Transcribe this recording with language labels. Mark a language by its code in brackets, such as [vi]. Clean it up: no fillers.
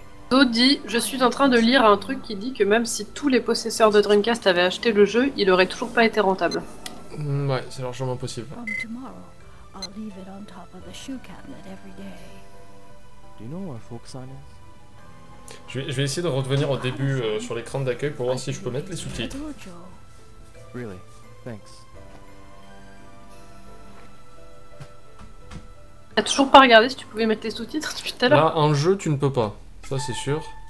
[fr] Do dit, je suis en train de lire un truc qui dit que même si tous les possesseurs de Dreamcast avaient acheté le jeu, il aurait toujours pas été rentable. Ouais, c'est largement possible. [en] From tomorrow, I'll leave it on top of the shoe cabinet every day. Do you know where Folksign is? [fr] Je vais essayer de revenir au début sur l'écran d'accueil pour voir si je peux mettre les sous-titres. [en] Really? Thanks. [fr] T'as toujours pas regardé si tu pouvais mettre les sous-titres depuis tout à l'heure? Là, en jeu, tu ne peux pas. Ça, c'est sûr.